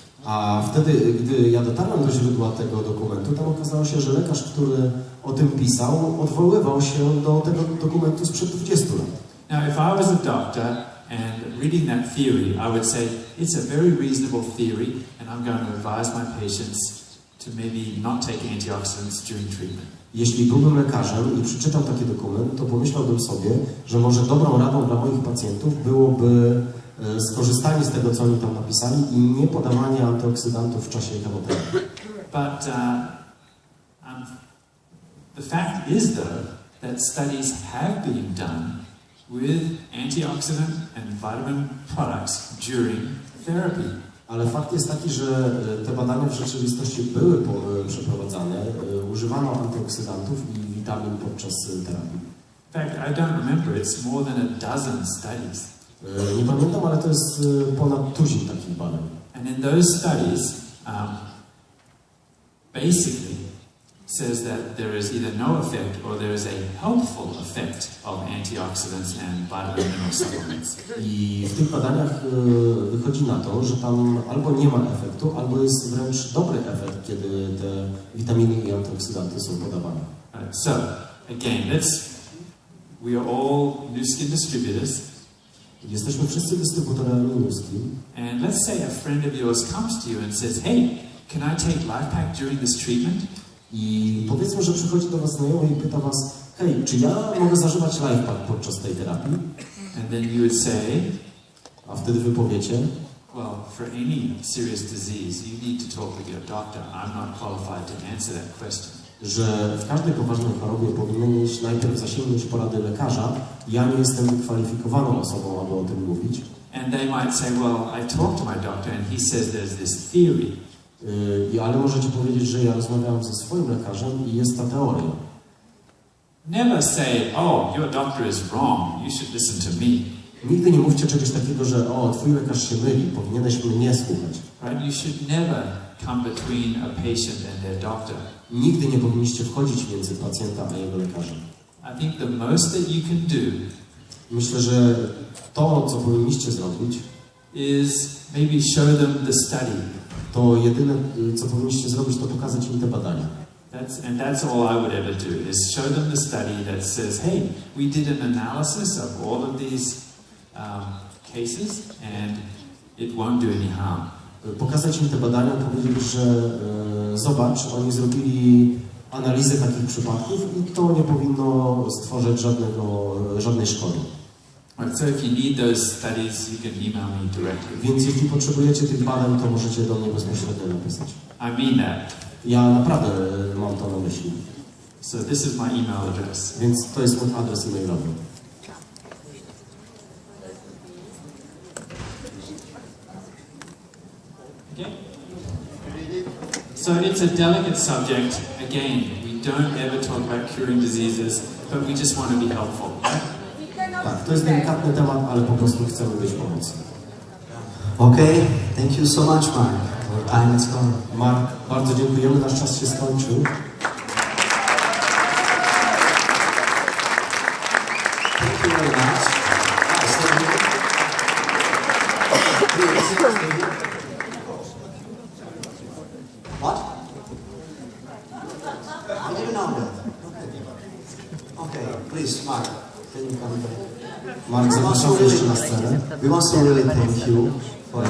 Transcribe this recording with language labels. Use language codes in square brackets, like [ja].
[pl] A wtedy, gdy ja dotarłem do źródła tego dokumentu, tam okazało się, że lekarz, który o tym pisał, odwoływał się do tego dokumentu sprzed 20 lat. [en] Now, if I was a doctor and reading that theory, I would say it's a very reasonable theory, and I'm going to advise my patients to maybe not take antioxidants during treatment. [pl] Jeśli byłbym lekarzem i przeczytał taki dokument, to pomyślałbym sobie, że może dobrą radą dla moich pacjentów byłoby skorzystanie z tego, co oni tam napisali i nie podawanie antyoksydantów w czasie chemoterapii. [en] But the fact is, though, that studies have been done with antioxidant and vitamin products during therapy. [pl] Ale fakt jest taki, że te badania w rzeczywistości były przeprowadzane, używano antyoksydantów i witamin podczas terapii. [en] In fact, I don't remember, it's more than a dozen studies. [pl] Nie pamiętam, ale to jest ponad tuzin takich badań. [en] And in those studies, basically says that there is either no effect or there is a helpful effect of antioxidants and vitamin mineral supplements. [pl] I w tych badaniach wychodzi na to, że tam albo nie ma efektu, albo jest wręcz dobry efekt, kiedy te witaminy i antyoksydanty są podawane. [en] So, again, we are all Nu Skin distributors. [pl] Jesteśmy wszyscy dystrybutorami Nu Skin. [en] And let's say a friend of yours comes to you and says, "Hey, can I take LifePak during this treatment?" [pl] I powiedzmy, że przychodzi do was znajomy i pyta was, hej, czy ja mogę zażywać LifePak podczas tej terapii? [en] And then you would say, [pl] a wtedy wy powiecie, [en] well, for any serious disease, you need to talk with your doctor. I'm not qualified to answer that question. [pl] Że w każdej poważnej chorobie powinieneś najpierw zasięgnąć porady lekarza. Ja nie jestem wykwalifikowaną osobą, aby o tym mówić. [en] And they might say, well, I talked to my doctor and he says there's this theory. [pl] Ale możecie powiedzieć, że ja rozmawiałem ze swoim lekarzem i jest ta teoria. [en] Never say, oh, your doctor is wrong, you should listen to me. [pl] Nigdy nie mówcie czegoś takiego, że twój lekarz się myli, powinieneś mnie słuchać. [en] Right? You should never come between a patient and their doctor. [pl] Nigdy nie powinniście wchodzić między pacjenta a jego lekarzem. [en] I think the most that you can do [pl] Myślę, że to, co powinniście zrobić, [en] is maybe show them the study. [pl] To jedyne, co powinniście zrobić, to pokazać im te badania. [en] That's all I would ever do, is show them the study that says, hey, we did an analysis of all of these cases and it won't do any harm. [pl] Pokazać im te badania, powiedzieć, że zobacz, oni zrobili analizę takich przypadków i to nie powinno stworzyć żadnej szkody. [en] So if you need those studies, you can email me directly. [pl] Więc jeśli potrzebujecie tych badań, to możecie do mnie bezpośrednio napisać. [en] I mean that. [pl] Ja naprawdę mam to na myśli. [en] So this is my email address. [pl] Więc to jest mój adres e-mailowy. [en] Okay. So it's a delicate subject. Again, we don't ever talk about curing diseases, but we just want to be helpful. Right? [pl] Tak, to jest delikatny temat, ale po prostu chcemy być pomocni. [en] Okay, thank you so much, Mark. Our time is gone. [pl] Mark, bardzo dziękujemy, nasz czas się skończył. [en] Thank you very much. What? I didn't know that. Okay, please, Mark. [pl] Mark, zapraszamy jeszcze na scenę. [en] We want to really thank you for